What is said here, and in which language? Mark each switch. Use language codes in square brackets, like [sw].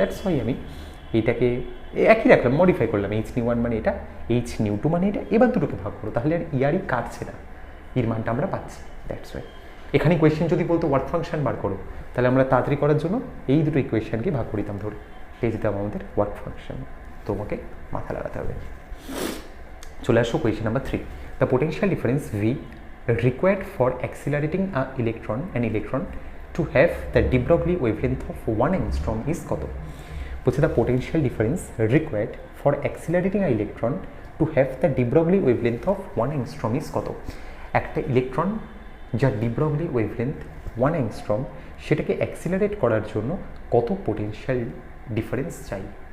[en] that's why [bn] আমি এইটাকে একই রাখলাম, মডিফাই করলাম, এইচ নিউ1 মানে এটা, এইচ নিউ2 মানে এটা। এবার দুটোকে ভাগ করো, তাহলে আর ইয়ারই কাটছে না, ইর মানটা আমরা পাচ্ছি। [en] that's why [bn] এখানে কোয়েশ্চেন যদি বলতো ওয়ার্ক ফাংশন বার করো, তাহলে আমরা তাড়াতাড়ি করার জন্য এই দুটো ইকুয়েশনকে ভাগ করে দিতাম, ধরে পেয়ে যেতাম আমাদের ওয়ার্ক ফাংশন। তোমাকে মাথা লাগাতে হবে। চলে আসো question number 3। [en] The potential difference V required for accelerating an electron to have the de Broglie wavelength of 1 angstrom is কত? বলছে the potential difference required for accelerating a electron to have the de Broglie wavelength of 1 angstrom is কত? [bn] একটা electron যার de Broglie wavelength 1 angstrom, সেটাকে accelerate করার জন্য কত potential difference চাই?